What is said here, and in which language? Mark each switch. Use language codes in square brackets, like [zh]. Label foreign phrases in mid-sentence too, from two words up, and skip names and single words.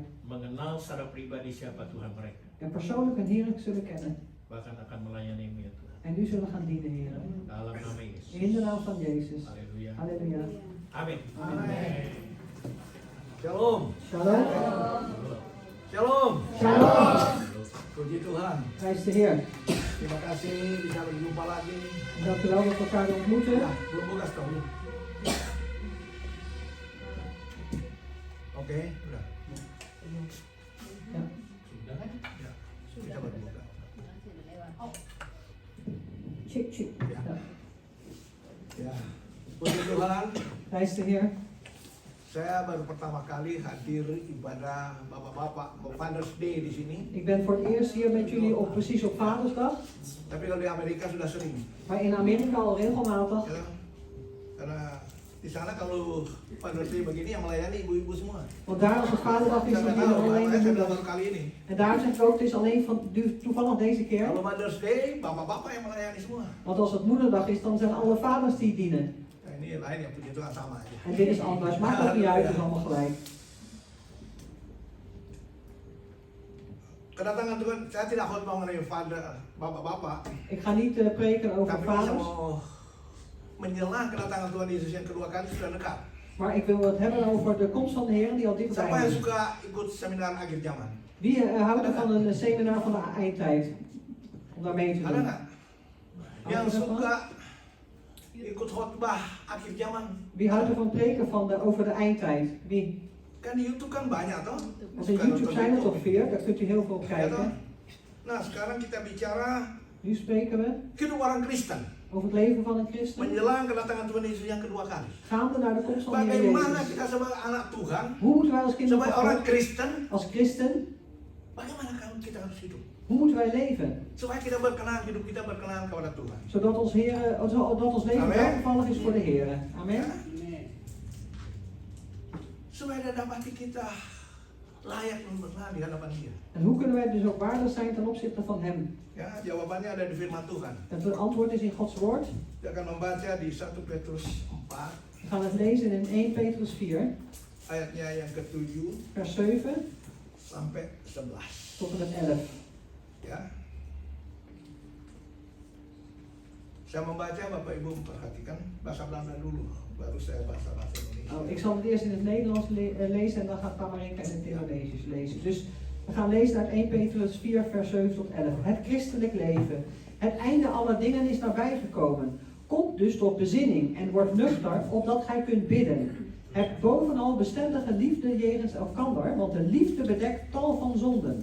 [id] Mengenal secara pribadi siapa Tuhan mereka. [nl] En persoonlijk en heerlijk zullen kennen. [id] Bahkan akan melayani-Mu ya Tuhan. [nl] En u zullen gaan dienen, Heer. [id] Dalam nama Yesus. [nl] In de naam van Jezus. [id] Haleluya. [nl] Halleluja. [id] Amin. Shalom. Shalom. Shalom. Shalom. Puji Tuhan. [nl] Prijs de Heer. [id] Terima kasih bisa berjumpa lagi. [nl] Dank u wel dat we elkaar weer ontmoeten. [id] Ya, belum bukas kamu. Oke, udah. [nl] Ja. [id] Sudah kan? Ya. Kita berbuka. Chik, chik. [nl] Ja. Ja. [id] Ya. Puji Tuhan, [nl] Prijs de Heer. [id] saya baru pertama kali hadir ibadah bapak-bapak [en] Father's Day [id] di sini. [nl] Ik ben voor het eerst hier met jullie precies op Vadersdag. [id] Tapi kalau di Amerika sudah sering. [nl] Maar in Amerika al regelmatig. [id] Ya. Karena di sana kalau [en] Father's Day [id] begini yang melayani ibu-ibu semua. [nl] Want daar als het Vaderdag is, [id] Saya dan nggak [nl] dienen [id] tahu, [nl] alleen de [id] makanya saya [nl] moeders. [id] baru kali ini. [nl] En daar zeg ik ook, het is alleen van toevallig deze keer. [id] Kalau [en] Mother's Day, [id] bapak-bapak yang melayani semua. [nl] Want als het moederdag is, dan zijn alle vaders die dienen. [id] Nah, ini lain ya, puji Tuhan sama aja. [nl] En dit is anders. Maakt ook niet uit, het is allemaal gelijk. [id] kedatangan Tuhan, saya tidak khotbah mengenai father, bapak-bapak, [nl] Ik ga niet preken over [id] tapi saya [nl] vaders, [id] mau menjelang kedatangan Tuhan Yesus yang kedua kali sudah dekat. [nl] maar ik wil het hebben over de komst van de Heer die al [id] Siapa [nl] dichtbij [id] yang [nl] is. [id] suka ikut seminar akhir zaman? [nl] Wie houdt er van een seminar van de eindtijd? Om daar mee te [id] Ada [nl] doen. [id] nggak? Yang suka ikut khotbah akhir zaman? [nl] Wie houdt er van preken over de eindtijd? Wie? [id] Kan di YouTube kan banyak toh? [nl] Op YouTube zijn er toch 4, daar kunt u heel veel [id] Ya, toh? [nl] kijken. [id] Nah sekarang kita bicara [nl] Nu spreken we [id] hidup orang Kristen [nl] over het leven van een christen. [id] menjelang kedatangan Tuhan Yesus yang kedua kali. [nl] Gaande naar de komst van de Heer [id] Bagaimana [nl] Jezus. [id] kita sebagai anak Tuhan, [nl] Hoe moeten wij als kinderen [id] sebagai [nl] van [id] orang [nl] God, [id] Kristen, [nl] als christen, [id] bagaimana kita harus hidup? [nl] hoe moeten wij leven? [id] Supaya kita berkenan, hidup kita berkenan kepada Tuhan. [nl] Zodat ons leven Amen. welgevallig is voor de Heer. Amen. [id] Supaya dapati kita layak dan berkenan di hadapan Dia. [nl] En hoe kunnen wij dus ook waardig zijn ten opzichte van Hem? [id] Ya, jawabannya ada di firman Tuhan. [nl] Het antwoord is in Gods woord. [id] Kita akan membaca di 1 Petrus 4 [nl] We gaan het lezen in 1 Petrus 4, [id] ayatnya yang ke-7 [nl] vers 7 [id] sampai 11. [nl] tot en met 11. [id] Ya. Saya membaca, Bapak Ibu memperhatikan bahasa Belanda dulu, baru saya bahasa Indonesia. [nl] Nou, ik zal het eerst in het Nederlands lezen en dan gaat Tamarinka in het Indonesisch lezen. Dus we gaan lezen uit 1 Petrus 4, vers 7 tot 11. Het christelijk leven. Het einde aller dingen is nabijgekomen. Kom dus tot bezinning en word nuchter, opdat gij kunt bidden. Heb bovenal bestendige liefde jegens elkander, want de liefde bedekt tal van zonden.